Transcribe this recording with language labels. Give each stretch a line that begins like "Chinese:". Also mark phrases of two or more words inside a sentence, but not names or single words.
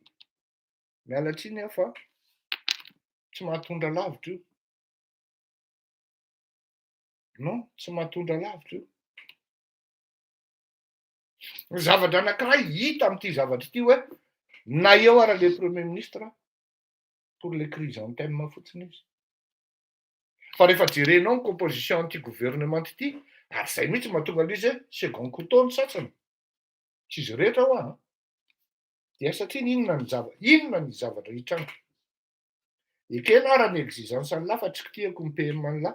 Malagasy: Miala tsiny aho fa tsy mahatondra lavitra io. Non, tsy mahatondra lavitra io. Ny zavatra anankiray hita amin'ity zavatra ity hoe na eo ara
French: le premier ministre pour les chrysanthèmes
Malagasy: fotsiny izy. Fa rehefa jerenao ny
French: composition anti-gouvernement
Malagasy: ity, ary zay mihitsy mahatonga an'izy hoe
French: second couteau
Malagasy: ny sasany. Tsy izy rehetra ho dia satria inona ny zavatra hitranga. Ekena ara ny exigence an'la fa tsy kitihako ny PM an'la.